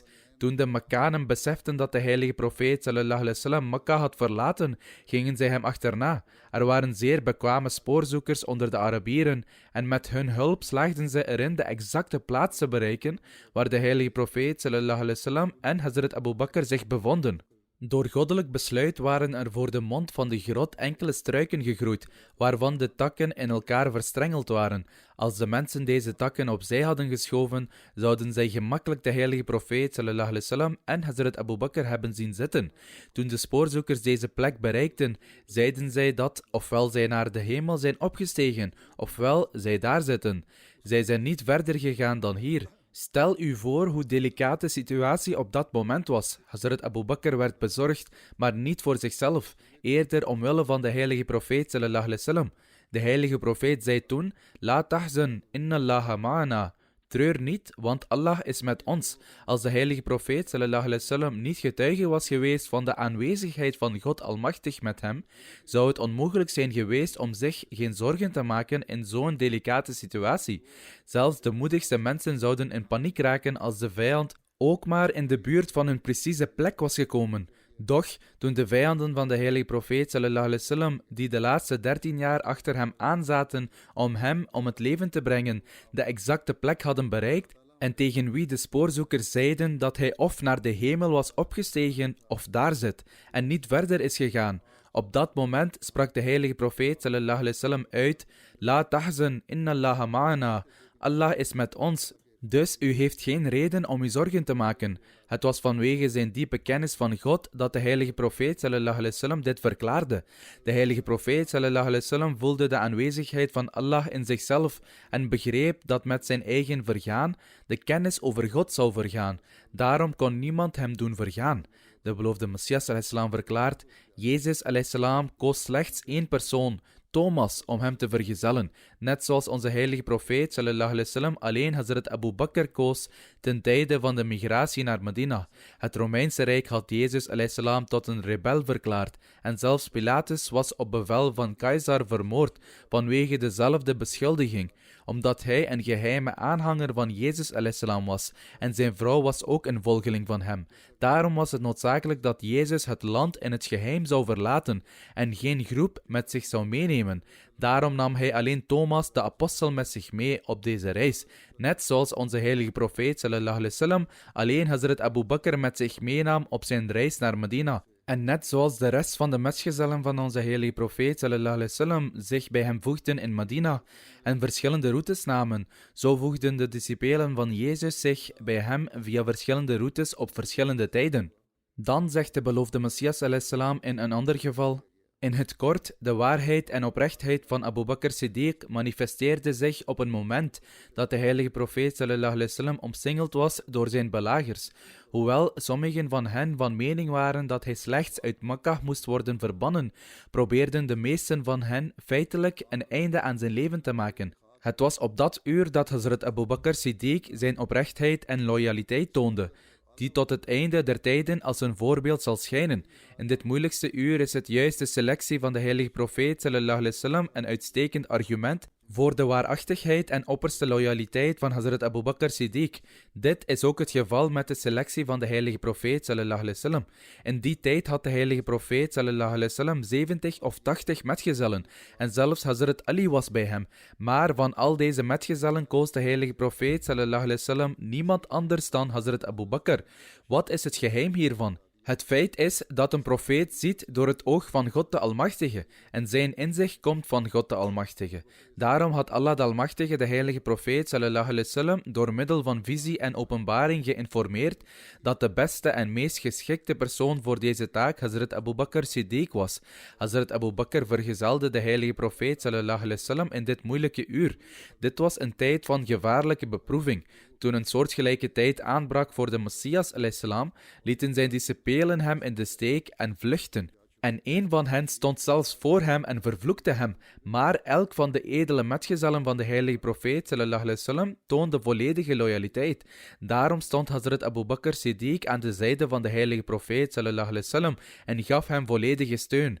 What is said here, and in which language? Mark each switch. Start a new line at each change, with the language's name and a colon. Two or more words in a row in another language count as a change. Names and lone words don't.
Dutch: Toen de Mekkanen beseften dat de heilige profeet
Arabic: صلى الله عليه وسلم
Dutch: Mekka had verlaten, gingen zij hem achterna. Er waren zeer bekwame spoorzoekers onder de Arabieren en met hun hulp slaagden zij erin de exacte plaats te bereiken waar de heilige profeet
Arabic: صلى الله عليه وسلم
Dutch: en Hazrat Abu Bakr zich bevonden. Door goddelijk besluit waren er voor de mond van de grot enkele struiken gegroeid, waarvan de takken in elkaar verstrengeld waren. Als de mensen deze takken opzij hadden geschoven, zouden zij gemakkelijk de heilige profeet
Arabic: صلى الله عليه وسلم
Dutch: en Hazrat Abu Bakr hebben zien zitten. Toen de spoorzoekers deze plek bereikten, zeiden zij dat ofwel zij naar de hemel zijn opgestegen, ofwel zij daar zitten. Zij zijn niet verder gegaan dan hier. Stel u voor hoe delicaat de situatie op dat moment was. Hazrat Abu Bakr werd bezorgd, maar niet voor zichzelf, eerder omwille van de heilige profeet
Arabic: صلى الله عليه وسلم.
Dutch: De heilige profeet zei toen:
Arabic: لا تحزن، إن الله معنا.
Dutch: Treur niet, want Allah is met ons. Als de heilige profeet
Arabic: صلى الله عليه وسلم
Dutch: niet getuige was geweest van de aanwezigheid van God Almachtig met hem, zou het onmogelijk zijn geweest om zich geen zorgen te maken in zo'n delicate situatie. Zelfs de moedigste mensen zouden in paniek raken als de vijand ook maar in de buurt van hun precieze plek was gekomen. Doch, toen de vijanden van de heilige profeet
Arabic: صلى الله عليه وسلم,
Dutch: die de laatste 13 jaar achter hem aanzaten om het leven te brengen, de exacte plek hadden bereikt, en tegen wie de spoorzoekers zeiden dat hij of naar de hemel was opgestegen of daar zit, en niet verder is gegaan. Op dat moment sprak de heilige profeet
Arabic: صلى الله عليه وسلم
Dutch: uit:
Arabic: لا تحزن، إن الله معنا.
Dutch: Allah is met ons. Dus u heeft geen reden om u zorgen te maken. Het was vanwege zijn diepe kennis van God dat de heilige profeet
Arabic: صلى الله عليه وسلم
Dutch: dit verklaarde. De heilige profeet
Arabic: صلى الله عليه وسلم
Dutch: voelde de aanwezigheid van Allah in zichzelf en begreep dat met zijn eigen vergaan de kennis over God zou vergaan. Daarom kon niemand hem doen vergaan. De beloofde Messias
Arabic: عليه السلام
Dutch: verklaart: Jezus
Arabic: عليه السلام
Dutch: koos slechts één persoon, Thomas, om hem te vergezellen, net zoals onze heilige profeet
Arabic: صلى الله عليه وسلم
Dutch: alleen Hazrat Abu Bakr koos ten tijde van de migratie naar Medina. Het Romeinse Rijk had Jezus
Arabic: عليه السلام
Dutch: tot een rebel verklaard en zelfs Pilatus was op bevel van Caesar vermoord vanwege dezelfde beschuldiging, omdat hij een geheime aanhanger van Jezus
Arabic: عليه السلام
Dutch: was en zijn vrouw was ook een volgeling van hem. Daarom was het noodzakelijk dat Jezus het land in het geheim zou verlaten en geen groep met zich zou meenemen. Daarom nam hij alleen Thomas, de apostel, met zich mee op deze reis. Net zoals onze heilige profeet
Arabic: صلى الله عليه وسلم
Dutch: alleen Hazrat Abu Bakr met zich meenam op zijn reis naar Medina. En net zoals de rest van de metgezellen van onze heilige profeet
Arabic: صلى الله عليه وسلم
Dutch: zich bij hem voegden in Medina en verschillende routes namen, zo voegden de discipelen van Jezus zich bij hem via verschillende routes op verschillende tijden. Dan zegt de beloofde Messias
Arabic: عليه السلام
Dutch: in een ander geval: in het kort, de waarheid en oprechtheid van Abu Bakr Siddiq manifesteerde zich op een moment dat de heilige profeet
Arabic: صلى الله عليه وسلم
Dutch: omsingeld was door zijn belagers. Hoewel sommigen van hen van mening waren dat hij slechts uit Mekka moest worden verbannen, probeerden de meesten van hen feitelijk een einde aan zijn leven te maken. Het was op dat uur dat Hazrat Abu Bakr Siddiq zijn oprechtheid en loyaliteit toonde, die tot het einde der tijden als een voorbeeld zal schijnen. In dit moeilijkste uur is het juist de selectie van de heilige profeet
Arabic: صلى الله عليه وسلم
Dutch: een uitstekend argument voor de waarachtigheid en opperste loyaliteit van Hazrat Abu Bakr Siddiq. Dit is ook het geval met de selectie van de heilige profeet
Arabic: صلى الله عليه وسلم.
Dutch: In die tijd had de heilige profeet
Arabic: صلى الله عليه وسلم
Dutch: 70 of 80 metgezellen en zelfs Hazrat Ali was bij hem. Maar van al deze metgezellen koos de heilige profeet
Arabic: صلى الله عليه وسلم
Dutch: niemand anders dan Hazrat Abu Bakr. Wat is het geheim hiervan? Het feit is dat een profeet ziet door het oog van God de Almachtige en zijn inzicht komt van God de Almachtige. Daarom had Allah de Almachtige de heilige profeet
Arabic: صلى الله عليه وسلم
Dutch: door middel van visie en openbaring geïnformeerd dat de beste en meest geschikte persoon voor deze taak Hazrat Abu Bakr Siddiq was. Hazrat Abu Bakr vergezelde de heilige profeet
Arabic: صلى الله عليه وسلم
Dutch: in dit moeilijke uur. Dit was een tijd van gevaarlijke beproeving. Toen een soortgelijke tijd aanbrak voor de Messias
Arabic: عليه السلام,
Dutch: lieten zijn discipelen hem in de steek en vluchten. En een van hen stond zelfs voor hem en vervloekte hem. Maar elk van de edele metgezellen van de heilige profeet
Arabic: صلى الله عليه وسلم
Dutch: toonde volledige loyaliteit. Daarom stond Hazrat Abu Bakr Siddiq aan de zijde van de heilige profeet
Arabic: صلى الله عليه وسلم
Dutch: en gaf hem volledige steun.